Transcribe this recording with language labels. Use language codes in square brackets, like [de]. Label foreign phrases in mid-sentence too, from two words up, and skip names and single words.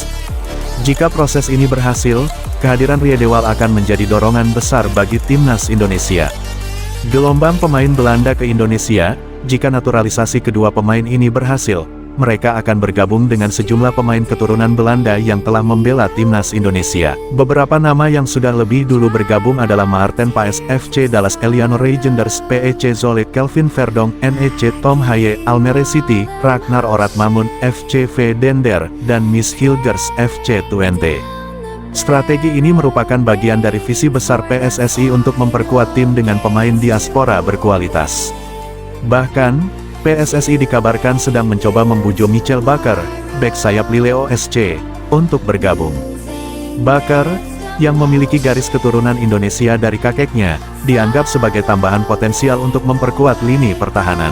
[id] Jika proses ini berhasil, kehadiran Riedewald akan menjadi dorongan besar bagi Timnas Indonesia. Gelombang pemain Belanda ke Indonesia, jika naturalisasi kedua pemain ini berhasil, mereka akan bergabung dengan sejumlah pemain keturunan Belanda yang telah membela timnas Indonesia. Beberapa nama yang sudah lebih dulu bergabung adalah Maarten Paes, FC Dallas Eleanor Legenders, PEC Zwolle, Kelvin Verdonk, NEC Tom Haye, Almere City, Ragnar Oratmamun, FC Dender, dan Miss Hilgers, FC Twente. Strategi ini merupakan bagian dari visi besar PSSI untuk memperkuat tim dengan pemain diaspora berkualitas. Bahkan, PSSI dikabarkan sedang mencoba membujuk Michel Bakker, bek sayap Lille SC, untuk bergabung. Bakker, yang memiliki garis keturunan Indonesia dari kakeknya, dianggap sebagai tambahan potensial untuk memperkuat lini pertahanan.